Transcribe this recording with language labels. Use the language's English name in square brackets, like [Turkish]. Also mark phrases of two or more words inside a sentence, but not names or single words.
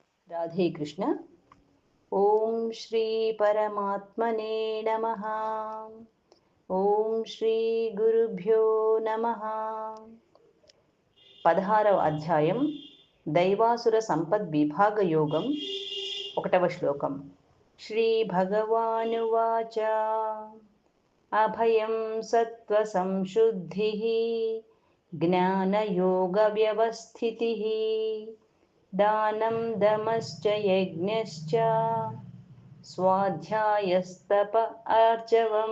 [Sanskrit] राधे कृष्ण। ओम श्री परमात्मने नमः। ओम श्री गुरुभ्यो नमः। [Telugu] 16వ అధ్యాయం దైవాసుర సంపద్విభాగ యోగం 1వ శ్లోకం. [Sanskrit] శ్రీ భగవానువాచ అభయం సత్వ సంశుద్ధిః జ్ఞానయోగ వ్యవస్థితిః దానం దమశ్చ యజ్ఞశ్చ స్వాధ్యాయస్తప ఆర్జవం.